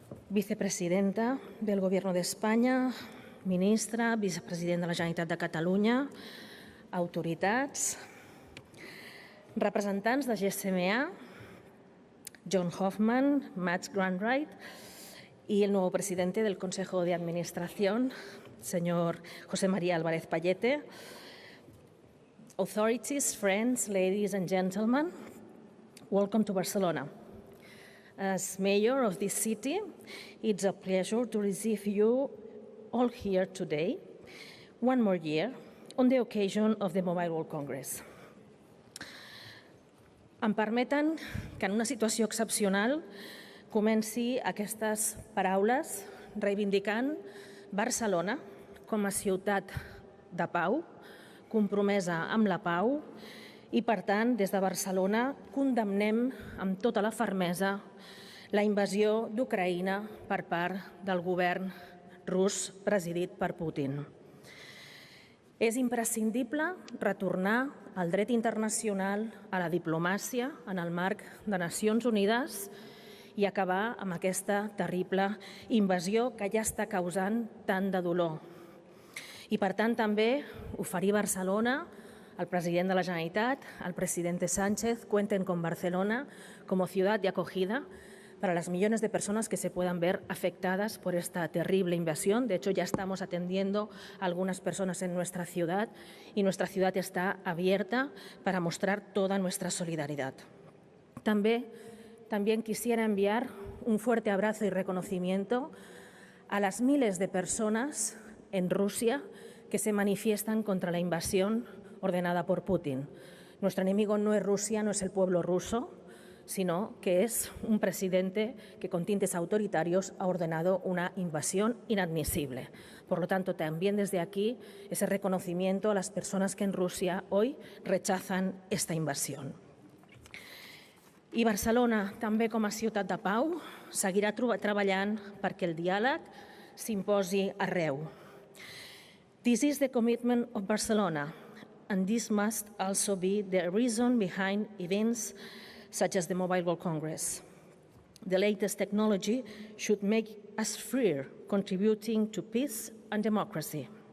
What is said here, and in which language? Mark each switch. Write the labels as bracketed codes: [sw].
[es] Vicepresidenta del Gobierno de España, Ministra, [ca] Vicepresident de la Generalitat de Catalunya, autoritats, representants de GSMA, [es] John Hoffman, Max Grandwright y el nuevo presidente del Consejo de Administración, señor José María Álvarez Pallete, [en] authorities, friends, ladies and gentlemen, welcome to Barcelona. As mayor of this city, it's a pleasure to receive you all here today, one more year, on the occasion of the Mobile World Congress. [ca] Em permeten que en una situació excepcional comenci aquestes paraules reivindicant Barcelona com a ciutat de pau, compromesa amb la pau i, per tant, des de Barcelona condemnem amb tota la fermesa la invasió d'Ucraïna per part del govern rus presidit per Putin. És imprescindible retornar al dret internacional, a la diplomàcia, en el marc de Nacions Unides i acabar amb aquesta terrible invasió que ja està causant tant de dolor. I, per tant, també oferir Barcelona, el president de la Generalitat, [es] el presidente Sánchez, cuenten con Barcelona como ciudad de acogida para las millones de personas que se puedan ver afectadas por esta terrible invasión. De hecho, ya estamos atendiendo a algunas personas en nuestra ciudad y nuestra ciudad está abierta para mostrar toda nuestra solidaridad. También quisiera enviar un fuerte abrazo y reconocimiento a las miles de personas en Rusia que se manifiestan contra la invasión ordenada por Putin. Nuestro enemigo no es Rusia, no es el pueblo ruso, sino que es un presidente que con tintes autoritarios ha ordenado una invasión inadmisible. Por lo tanto, también desde aquí ese reconocimiento a las personas que en Rusia hoy rechazan esta invasión. [ca] I Barcelona, també com a ciutat de pau, seguirà treballant perquè el diàleg s'imposi arreu. [en] This is the commitment of Barcelona, and this must also be the reason behind events such as the Mobile World Congress. The latest technology should make us freer, contributing to peace and democracy.